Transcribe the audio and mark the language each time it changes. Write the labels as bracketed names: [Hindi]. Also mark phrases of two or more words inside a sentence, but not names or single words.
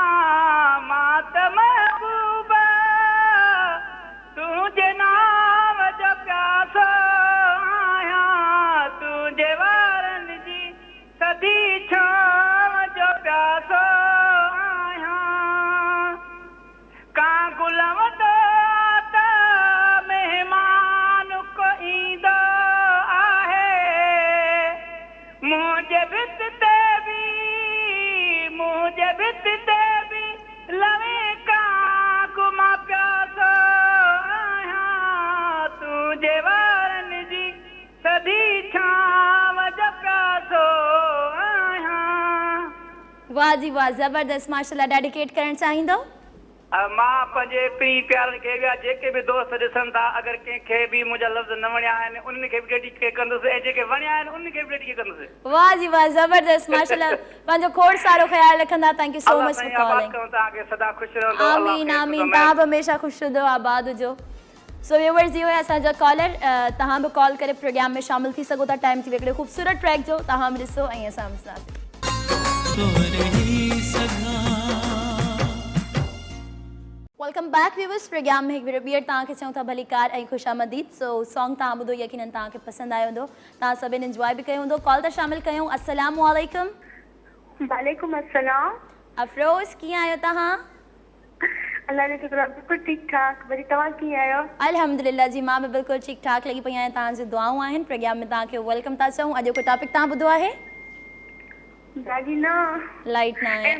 [Sindhi] मां त महबूबा तुंहिंजे नाम जो प्यासो आहियां, तुंहिंजे वारनि जी सदी छांव जो प्यासो आहियां। कां गुलाम त महिमान को ईंदो आहे, मुंहिंजे भित ते बि लवे कां गुमा प्यासो आहियां, तुंहिंजे वारनि जी सदी छांव जो प्यासो आहियां। वाह जी वाह, ज़बरदस्त, माशाल्लाह। डेडिकेट करणु चाहींदो? मां पंहिंजे पीउ प्यारनि खे या जेके बि दोस्त ॾिसनि था अगरि कंहिंखे बि मुंहिंजा लफ़्ज़ न वणिया आहिनि उन्हनि खे बि डेडिकेट कंदुसि ऐं जेके वणिया आहिनि उन्हनि खे बि डेडिकेट कंदुसि। वाह जी वाह, ज़बरदस्त, माशाल्लाह, पंहिंजो खोड़ सारो ख्याल रखंदा। [English] Thank you so much for calling. [Sindhi] तव्हांखे सदा ख़ुशि रहंदो। आमीन आमीन, तव्हां बि हमेशा ख़ुशि हुजो, आबाद हुजो। [English] So viewers, [Sindhi] इहो आहे असांजा कॉलर। तव्हां बि कॉल करे प्रोग्राम में शामिल थी सघो था। टाइम थी हिकिड़े ख़ूबसूरत ट्रैक जो, तव्हां बि ॾिसो ऐं असां बि ॾिसां। [English] Welcome back viewers, [Sindhi] प्रोग्राम में हिकु ॿीहर तव्हांखे चऊं था भली कार ऐं ख़ुशामदीद। [English] So song [Sindhi] तव्हां ॿुधो, यकीनन तव्हांखे पसंदि आयो हूंदो, तव्हां सभिनि इंजॉय बि कयो हूंदो। कॉल था शामिल कयूं। [Arabic] السلام عليكم. وعليكم السلام. [Sindhi] अफरोज़, कीअं आहियो तव्हां? अल्लाह ने शुक्र, बिल्कुलु ठीकु ठाक। वरी तव्हां कीअं आहियो? अल्हम्दुलिल्लाह जी, मां बि बिल्कुलु ठीकु ठाक लॻी पई आहियां। तव्हांजी दुआऊं आहिनि। प्रोग्राम में तव्हांखे वेलकम था चऊं। अॼु को टॉपिक तव्हां ॿुधो आहे? दादी न लाइट न आहे।